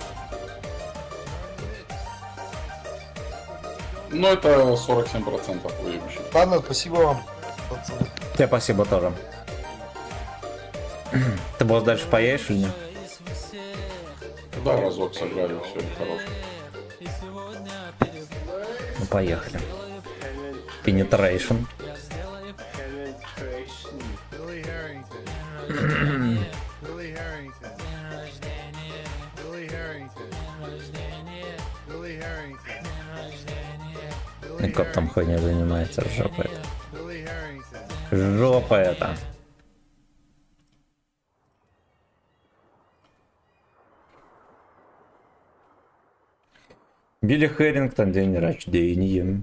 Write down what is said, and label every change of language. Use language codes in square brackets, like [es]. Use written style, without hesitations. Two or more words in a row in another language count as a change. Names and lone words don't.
[ru] Ну это 47% уебище. Ладно, спасибо вам, пацаны. Тебе спасибо тоже. Ты босс дальше поедешь или нет? Да, разок сыграли, все, хорош. Ну, поехали. Penetration. Billy Harrington. Billy Harrington. Billy Harrington. Billy Harrington. И как там хуйня занимается, жопа это. Billy Harrington. Жопа это. Билли Хэрингтон, день рождения.